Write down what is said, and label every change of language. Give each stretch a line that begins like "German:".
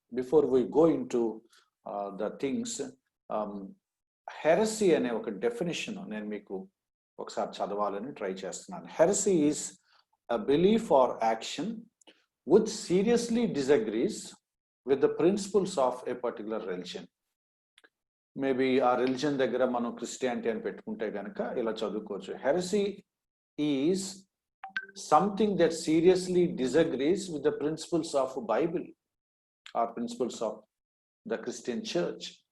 English: before we go into the things,
Telugu: హెరసీ అనే ఒక definition నేను మీకు ఒకసారి చదవాలని ట్రై చేస్తున్నాను. హెరసీ is
English: a belief or action which seriously disagrees with the principles of a particular religion.
Telugu: Maybe ఆ religion దగ్గర మనం క్రిస్టియానిటీ అని పెట్టుకుంటే కనుక ఇలా చదువుకోవచ్చు.
English: Heresy is something that seriously disagrees with the principles of Bible or principles of the Christian church.